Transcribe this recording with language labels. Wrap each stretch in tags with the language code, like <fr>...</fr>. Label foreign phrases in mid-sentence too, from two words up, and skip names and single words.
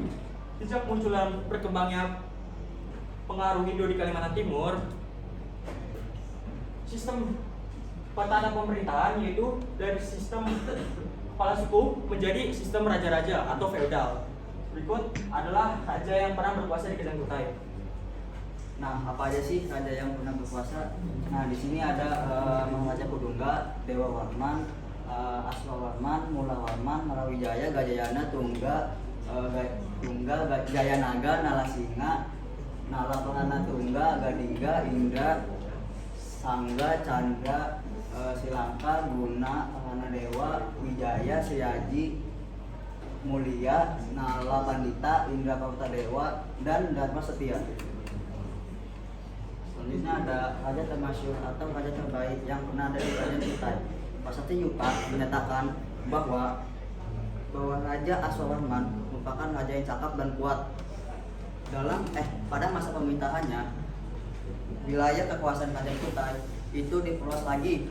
<id>Sejak munculan berkembangnya pengaruh Hindu di Kalimantan Timur, sistem tata pemerintahan, yaitu dari sistem kepala suku menjadi sistem raja-raja atau feodal. Berikut adalah raja yang pernah berkuasa di Kerajaan Kutai. Nah, apa aja sih raja yang pernah berkuasa? Nah, di sini ada Maharaja Kudungga, Dewa Warman, Aswawarman, Mulawarman, Narawijaya, Gajayana, Tungga, Jayanaga, Nalasinga, Nalapahana Tungga, Gadingga, Indra, Sangga, Chandra, Silangka, Guna, Pahana Dewa, Wijaya, Seyaji, Mulia, Nala Pandita, Indra Pauta Dewa, dan Dharma Setia. Selanjutnya ada raja termasyhur atau raja terbaik yang pernah ada di Kerajaan Kutai. Pasatya Yupa menyatakan bahwa Raja Aswawarman merupakan raja yang cakap dan kuat. Pada masa pemerintahannya, wilayah kekuasaan Kerajaan Kutai itu diperluas lagi.</id>